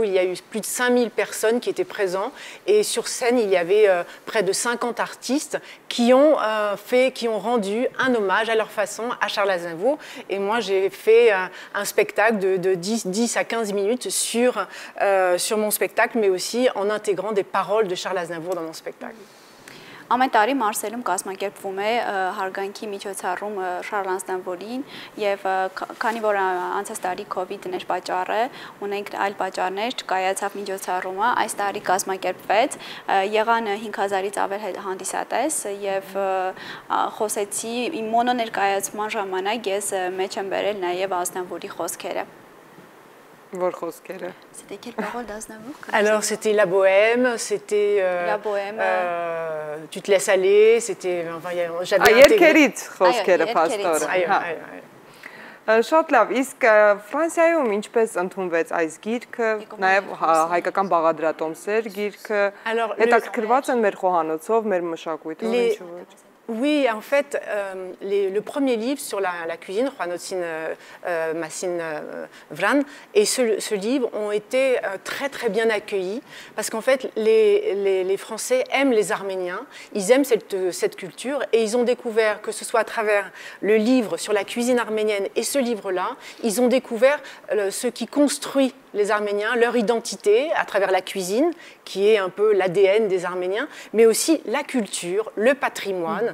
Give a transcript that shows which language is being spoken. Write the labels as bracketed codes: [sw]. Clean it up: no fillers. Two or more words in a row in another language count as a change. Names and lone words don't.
[fr] Il y a eu plus de 5000 personnes qui étaient présentes et sur scène, il y avait près de 50 artistes qui ont rendu un hommage à leur façon à Charles Aznavour. Et moi, j'ai fait un spectacle de 10 à 15 minutes sur mon spectacle, mais aussi en intégrant des paroles de Charles Aznavour dans mon spectacle. [hy] Ամեն տարի Մարսելում կազմակերպվում է հարգանքի միջոցառում Շարլ Ազնավուրին եւ քանի որ անցած տարի COVID-ն էր պատճառը, ունենք այլ պատճառներ, չկայացավ միջոցառումը, այս տարի կազմակերպվեց, եղան 5000-ից ավել հանդիսատես եւ խոսեցի իմ մոնո ներկայացման ժամանակ ես մեջ եմ բերել նաեւ Ազնավուրի խոսքերը։ [fr] C'était quelle parole d'Aznavour? Alors c'était La Bohème, c'était La Bohème. Tu te laisses aller, c'était j'avais intégré. [hy] Շատ լավ, իսկ Ֆրանսիայում ինչպես ընդունվեց այս գիրքը, նաև հայկական բաղադրատոմսեր գիրքը, հետաքրքրված են մեր խոհանոցով, մեր մշակույթով, ինչու ոչ։ [fr] Oui, en fait, le premier livre sur la cuisine, Juanotin Massin Vran, et ce livre ont été très très bien accueillis parce qu'en fait, les Français aiment les Arméniens, ils aiment cette culture et ils ont découvert, que ce soit à travers le livre sur la cuisine arménienne et ce livre-là, ils ont découvert ce qui construit les Arméniens, leur identité à travers la cuisine, qui est un peu l'ADN des Arméniens, mais aussi la culture, le patrimoine.